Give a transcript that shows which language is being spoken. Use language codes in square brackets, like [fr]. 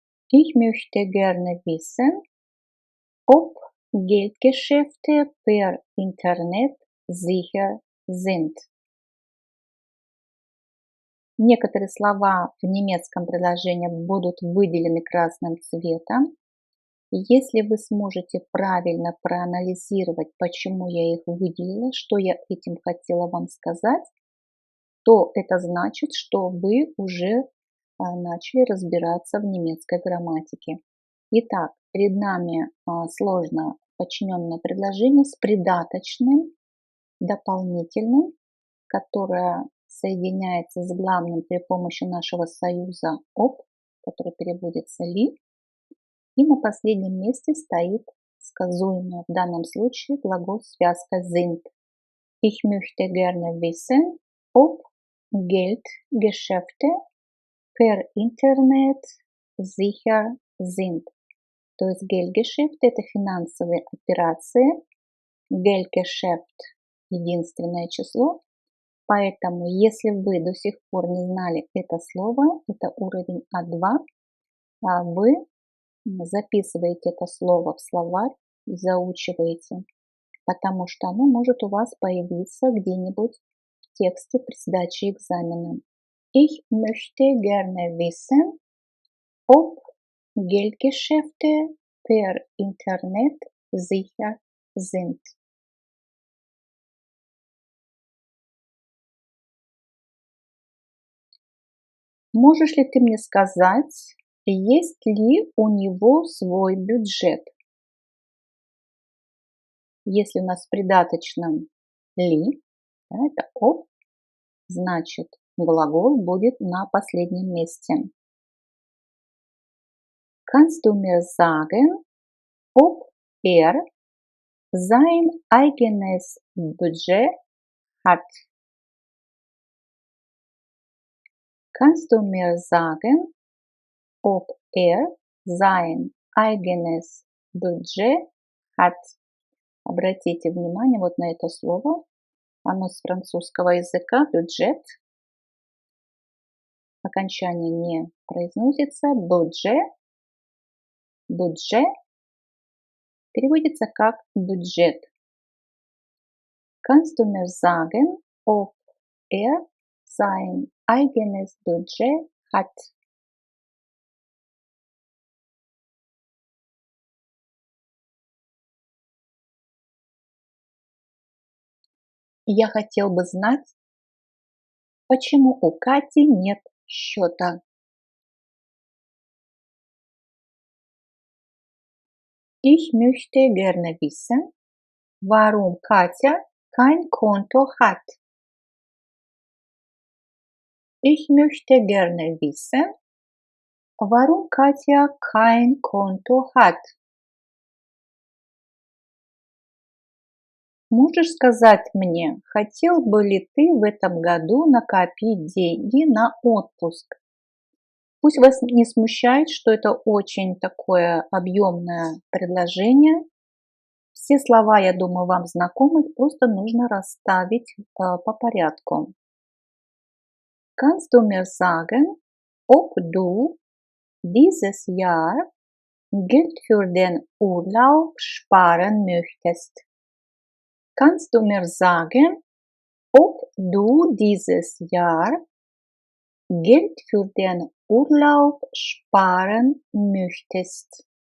[de] Ich möchte gerne wissen, ob Geldgeschäfte per Internet sicher sind. [ru] Некоторые слова в немецком предложении будут выделены красным цветом. Если вы сможете правильно проанализировать, почему я их выделила, что я этим хотела вам сказать, то это значит, что вы уже начали разбираться в немецкой грамматике. Итак, перед нами сложно подчиненное предложение с придаточным, дополнительным, которое соединяется с главным при помощи нашего союза «об», который переводится «ли», и на последнем месте стоит сказуемое, в данном случае глагол связка sind. [de] Ich möchte gerne wissen, ob Geldgeschäfte per Internet sicher sind. [ru] То есть Geldgeschäft – это финансовые операции. Geldgeschäft – единственное число. Поэтому, если вы до сих пор не знали это слово, это уровень А2, вы записываете это слово в словарь и заучиваете, потому что оно может у вас появиться где-нибудь в тексте при сдаче экзамена. [de] Ich möchte gerne wissen, ob Geldgeschäfte per Internet sicher sind. [ru] Можешь ли ты мне сказать, есть ли у него свой бюджет? Если у нас в придаточном ли, да, это об, значит глагол будет на последнем месте. [de] Kannst du mir sagen, ob sein eigenes Budget hat? Kannst du mir sagen, ob sein eigenes Budget hat? [ru] Обратите внимание вот на это слово. Оно с французского языка бюджет. Окончание не произносится. Бюджет. Бюджет переводится как бюджет. [de] Kannst du mir sagen, ob sein eigenes Budget hat? [ru] Я хотел бы знать, почему у Кати нет счета. [de] Ich möchte gerne wissen, warum Katja kein Konto hat. Ich möchte gerne wissen, warum Katja kein Konto hat. [ru] Можешь сказать мне, хотел бы ли ты в этом году накопить деньги на отпуск? Пусть вас не смущает, что это очень такое объемное предложение. Все слова, я думаю, вам знакомы, их просто нужно расставить по порядку. [de] Kannst du mir sagen, ob du dieses Jahr Geld für den Urlaub sparen möchtest? Kannst du mir sagen, ob du dieses Jahr Geld für den Urlaub sparen möchtest?